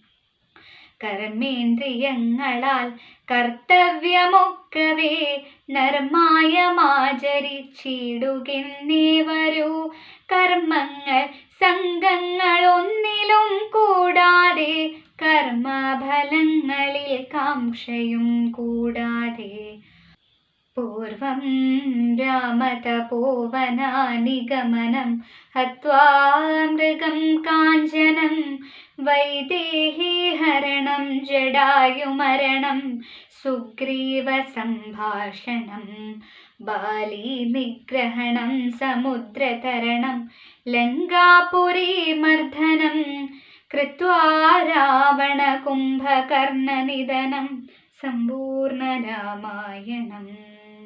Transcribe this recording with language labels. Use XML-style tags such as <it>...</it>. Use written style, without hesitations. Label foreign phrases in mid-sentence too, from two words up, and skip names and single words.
<ml>കർമ്മേന്ദ്രിയങ്ങളാൽ കർത്തവ്യമൊക്കവേ നിർമായമാചരിച്ചിടുകെന്നേ വരൂ. കർമ്മങ്ങൾ സംഘങ്ങളൊന്നിലും കൂടാതെ, കർമ്മഫലങ്ങളിൽ കാംക്ഷയും കൂടാതെ.</ml> <sa>पूर्वं रामतपोवनानिगमनं हत्वा मृगं काञ्चनं वैदेहीहरणं जडायुमरणं सुग्रीवसम्भाषणं बालीनिग्रहणं समुद्रतरणं लङ्कापुरीमर्दनं कृत्वा रावणकुम्भकर्णनिधनं सम्पूर्णरामायणम्.</sa>